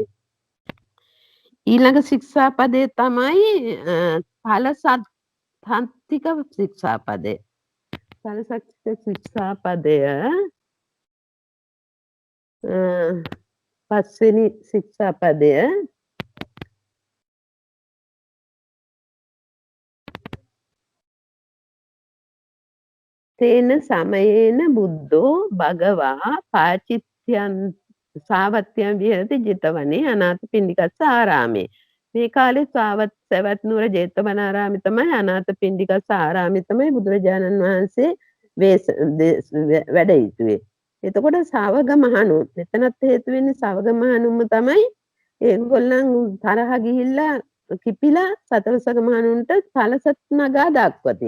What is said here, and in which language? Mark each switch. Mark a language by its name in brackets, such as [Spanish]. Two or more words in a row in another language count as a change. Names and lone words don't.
[Sinhala] ඊළඟ ශික්ෂාපදේ තමයි ඵලසත්ත්‍තික ශික්ෂාපදේ. ඵලසත්ත්‍තික ශික්ෂාපදය පස්වෙනි ශික්ෂාපදය [Pali] තේන සමයේන බුද්ධෝ භගවා පාචිත්‍යං සාවත්‍යං විහෙරති ජිතවනේ අනාථපිණ්ඩිකස්ස ආරාමේ. [Sinhala] මේ කාලේ සවැත් නුවර ජේතවනාරාමේ තමයි [Pali] අනාථපිණ්ඩිකස්ස ආරාමේ [Sinhala] තමයි බුදුරජාණන් වහන්සේ වැඩ සිටුවේ. එතකොට සාවග මහණුන් මෙතනත් හේතු වෙන්නේ සාවග මහණුන්ම තමයි ඒගොල්ලන් තරහ ගිහිල්ලා කිපිලා සතරසග මහණුන්ට ඵලසත් නගා දක්වති.